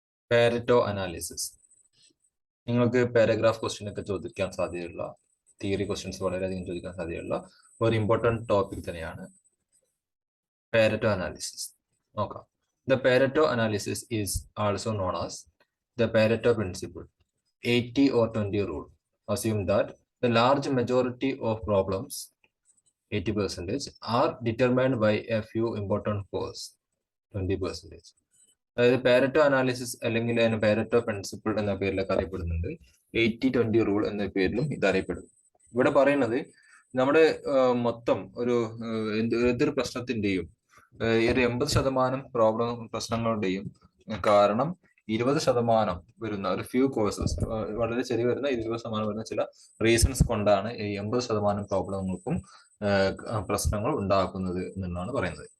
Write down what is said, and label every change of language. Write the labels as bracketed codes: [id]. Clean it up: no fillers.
[ml] Pareto analysis. നിങ്ങൾക്ക് paragraph question ഒക്കെ ചോദിക്കാൻ സാധ്യതയുള്ള, തിയറി ക്വസ്റ്റ്യൻസ് വളരെയധികം ചോദിക്കാൻ സാധ്യതയുള്ള ഒരു ഇമ്പോർട്ടൻറ്റ് ടോപ്പിക് തന്നെയാണ് പാരറ്റോ അനാലിസിസ്. നോക്കാം. [en] The Pareto analysis is also known as the Pareto principle, 80 or 20 rule. Assume that the large majority of problems, 80%, are determined by a few important causes, 20%. [ml] അതായത് Pareto analysis അല്ലെങ്കിൽ Pareto principle എന്ന പേരിലൊക്കെ അറിയപ്പെടുന്നുണ്ട്. 80-20 rule എന്ന പേരിലും ഇത് അറിയപ്പെടുന്നു. ഇവിടെ പറയുന്നത് നമ്മുടെ മൊത്തം ഒരു ഏതൊരു പ്രശ്നത്തിന്റെയും ഒരു 80% പ്രശ്നങ്ങളുടെയും കാരണം 20% വരുന്ന ഒരു ഫ്യൂ കോസസ്, വളരെ ചെറിയ വരുന്ന 20% വരുന്ന ചില റീസൺസ് കൊണ്ടാണ് ഈ 80% പ്രോബ്ലങ്ങൾക്കും പ്രശ്നങ്ങൾ ഉണ്ടാക്കുന്നത് എന്നാണ് പറയുന്നത്.